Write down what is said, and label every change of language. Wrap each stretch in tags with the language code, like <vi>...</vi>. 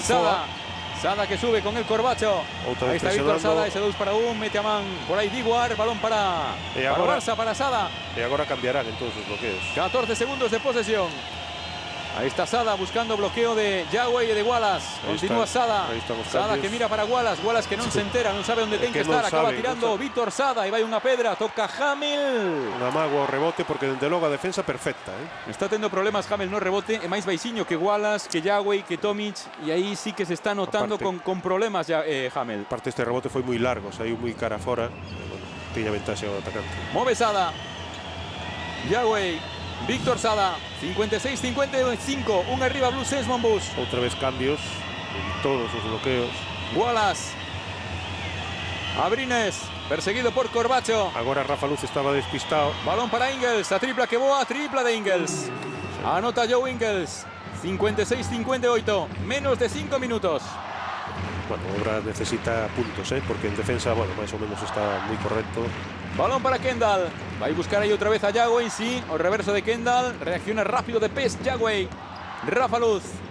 <gl>Sada que sube con el Corbacho. Ahí está Víctor Sada, ese 2-1, mete a man por aí Diguar, balón para Barça, para Sada. E agora cambiarán entonces os bloqueos. 14 segundos de posesión. Ahí está Sada buscando bloqueo de Jagüey e de Wallace. Continúa Sada. Sada que mira para Wallace. Wallace que non se entera, non sabe onde ten que estar. Acaba tirando Víctor Sada e vai unha pedra. Toca Hamel. Unha mágoa ao rebote porque dende logo a defensa perfecta. Está tendo problemas Hamel no rebote. É máis baixinho que Wallace, que Jagüey, que Tomic. E aí sí que se está notando con problemas Hamel. Parte este rebote foi moi largo. Saiu moi cara fora. Bueno, tiña ventaxe ao atacante. Move Sada. Jagüey. Víctor Sada, 56-55, un arriba Blues Esmonbus. Outra vez cambios en todos os bloqueos. Wallace. Abrines, perseguido por Corbacho. Agora Rafa Luz estaba despistado. Balón para Ingels, a tripla que boa, tripla de Ingels. Anota Joe Ingels, 56-58, menos de 5 minutos. Bueno, Obra necesita puntos, porque en defensa, bueno, máis ou menos está moi correcto. Balón para Kendall.</gl> <es>Va a buscar ahí otra vez a Jagüey, sí.</es> <gl>O reverso de Kendall. Reacciona rápido de pes Jagüey. Rafa Luz.</gl>